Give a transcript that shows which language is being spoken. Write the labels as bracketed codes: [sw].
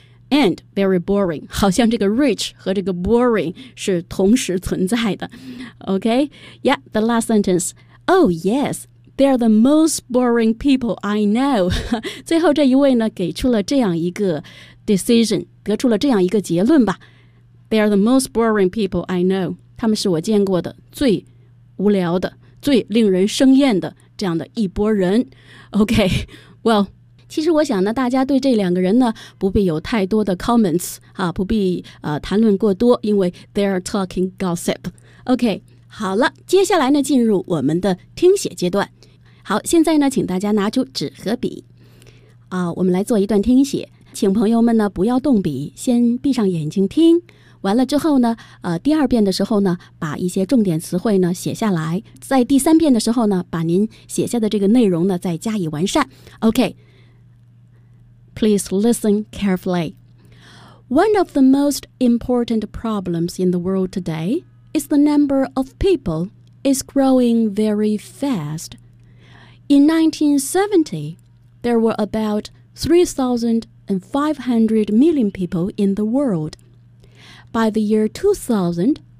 [en] And very boring， [zh] 好像这个 rich 和这个 boring 是同时存在的。 [en] OK， yeah， the last sentence， Oh yesThey are the most boring people I know. [zh] 最后这一位呢给出了这样一个 decision， 得出了这样一个结论吧。 [en] They are the most boring people I know. [zh] 他们是我见过的最无聊的，最令人生厌的这样的一波人。 [en] OK, well... [zh] 其实我想呢大家对这两个人呢不必有太多的 comments,、啊、不必、谈论过多，因为 [en] they're talking gossip。 [zh] OK, 好了，接下来呢进入我们的听写阶段。好，现在呢请大家拿出纸和笔。我们来做一段听写。请朋友们呢不要动笔，先闭上眼睛听。完了之后呢第二遍的时候呢把一些重点词汇呢写下来。在第三遍的时候呢把您写下的这个内容呢再加以完善。 [en] OK。 Please listen carefully. One of the most important problems in the world today is the number of people is growing very fast. In 1970, there were about 3,500 million people in the world. By the year 2000,